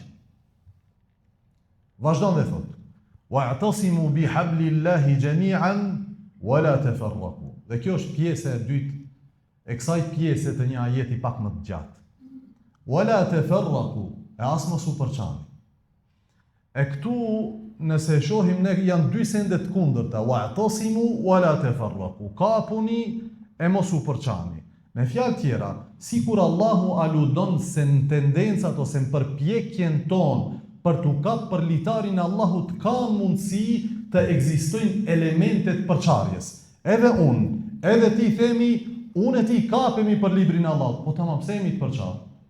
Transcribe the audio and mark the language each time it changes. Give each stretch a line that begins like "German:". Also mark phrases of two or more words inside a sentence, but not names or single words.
Albanian: Vazhdon dhe thot:
Arabic: واعتصموا بحبل الله جميعا ولا تفرقوا.
Albanian: Dhe kjo është pjesa e dytë e kësaj pjese të një ajeti pak më të gjatë.
Arabic: ولا تفرقوا,
Albanian: e as mos u përçani. E këtu, nëse shohim ne, janë dy sende të kundërta,
Arabic: واعتصموا ولا تفرقوا,
Albanian: kapuni e mos u përçani. Me fjalë tjera, sikur Allahu aludon se në tendencat ose në përpjekjen tonë për t'u kapë për litarin Allahut ka mundësi të ekzistojnë elementet përçarjes. Edhe unë, edhe ti themi, unë e ti kapemi për librin Allahut, po tamam, pse jemi të përçarë?